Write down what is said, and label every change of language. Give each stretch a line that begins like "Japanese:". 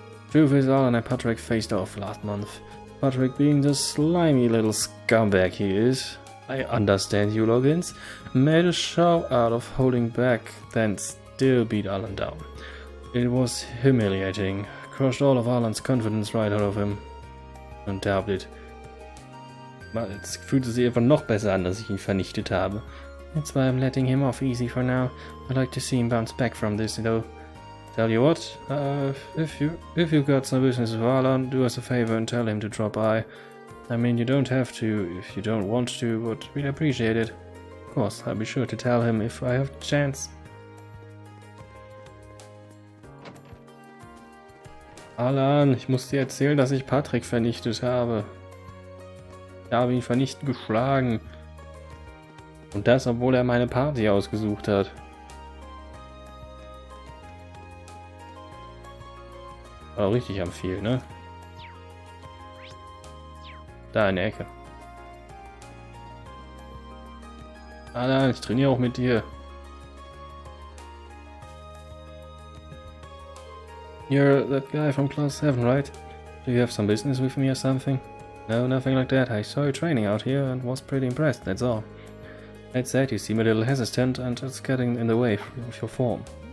English: Truth is, Alan and Patrick faced off last month. Patrick being the slimy little scumbag he is. I understand you, Loggins. Made a show out of holding back, then still beat Alan down. It was humiliating. Crushed all of Alan's confidence right out of him.
German: Unglaublich. Jetzt fühlt es sich einfach noch besser an, dass ich ihn vernichtet habe.
English: That's why I'm letting him off easy for now. I'd like to see him bounce back from this, though. Tell you what, if you've got some business with Alan, do us a favor and tell him to drop by. I mean, you don't have to if you don't want to, but we'd appreciate it. Of course, I'll be sure to tell him if I have the chance.
German: Alan, ich muss dir erzählen, dass ich Patrick vernichtet habe. Ich habe ihn vernichtend geschlagen. Und das, obwohl er meine Party ausgesucht hat. War auch richtig am viel, ne? Da in der Ecke. Alan, ich trainiere auch mit dir.
English: You're that guy from class 7, right? Do you have some business with me or something? No, nothing like that. I saw you training out here and was pretty impressed, that's all. That said, you seem a little hesitant and it's getting in the way of your form.